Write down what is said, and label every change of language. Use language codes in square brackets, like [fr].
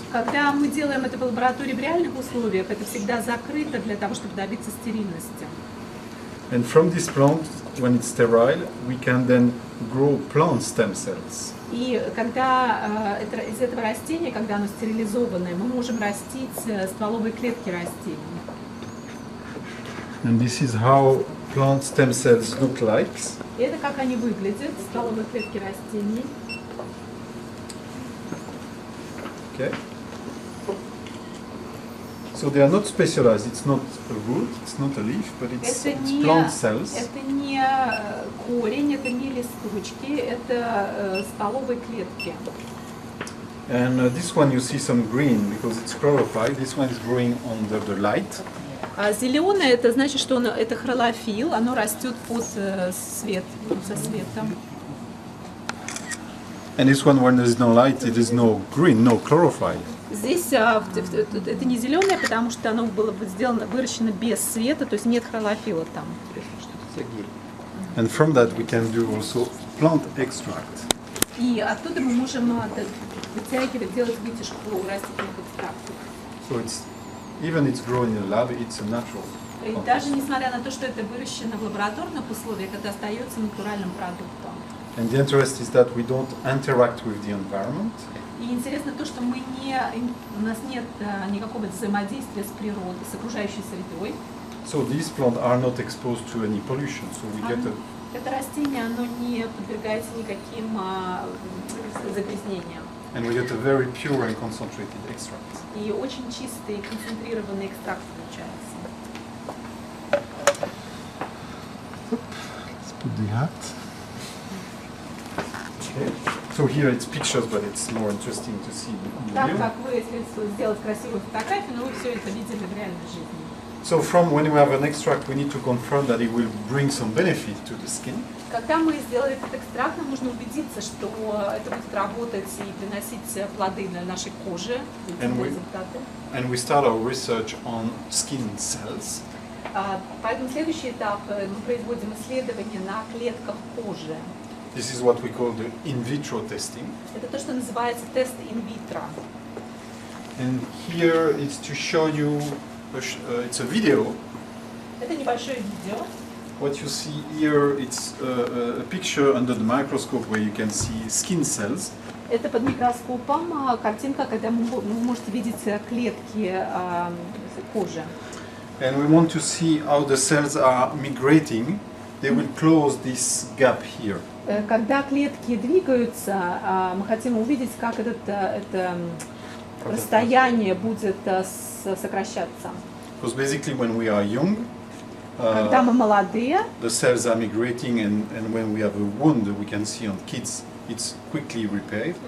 [ru] Когда мы делаем это в лаборатории в реальных условиях, это всегда закрыто для того, чтобы добиться стерильности. [en] And from this plant, when it's sterile, we can then grow plant stem cells. [ru] И когда из этого растения, когда оно стерилизованное, мы можем растить стволовые клетки растений. [en] And this is how plant stem cells look like. [ru] И это как они выглядят, стволовые клетки растений. [en] Okay. So they are not specialized. It's not a root, it's not a leaf, but it's plant cells. [ru] Это не корень, это не листочки, это стволовые клетки. [en] And this one you see some green because it's chlorophyll. This one is growing under the light. [ru] А зеленое это значит, что это хлорофилл, оно растет под со светом. [en] And this one, when there is no light, it is no green, no chlorophyll. [ru] Здесь это не зеленое, потому что оно было сделано, выращено без света, то есть нет хлорофилла там. [en] And from that we can do also plant extract. [ru] И оттуда мы можем вытягивать, делать вытяжку растительных экстрактов. [en] So it's grown in the lab, it's a natural. [ru] И даже несмотря на то, что это выращено в лабораторных условиях, это остается натуральным продуктом. [en] And the interest is that we don't interact with the environment. [ru] И интересно то, что у нас нет никакого взаимодействия с природой, с окружающей средой. [en] So these plants are not exposed to any pollution, so we get a. [ru] Это растение, оно не подвергается никаким загрязнениям. [en] And we get a very pure and concentrated extract. [ru] И очень чистый, концентрированный экстракт получается. [en] Let's put the hat. Okay. So here it's pictures, but it's more interesting to see in [ru] Так [en] video. [ru] как вы, если сделать красивую фотографию, но вы все это видели в реальной жизни. [en] So from when we have an extract, we need to confirm that it will bring some benefit to the skin. [ru] Когда мы сделали этот экстракт, нам нужно убедиться, что это будет работать и приносить плоды на нашей коже, результаты. [en] And we start our research on skin cells. [ru] Поэтому следующий этап мы производим исследования на клетках кожи. [en] This is what we call the in vitro testing. [ru] Это то, что называется тест инвитро. [en] And here it's to show you, it's a video. [ru] Это небольшое видео. [en] What you see here, it's a picture under the microscope where you can see skin cells. [ru] Это под микроскопом картинка, когда вы можете видеть клетки кожи. [en] And we want to see how the cells are migrating. They will close this gap here. [ru] Когда клетки двигаются, мы хотим увидеть, как это расстояние будет сокращаться. [en] Because basically when we are young, [ru] Когда мы молодые, [en] the cells are migrating, and when we have a wound, we can see on kids, it's quickly repaired.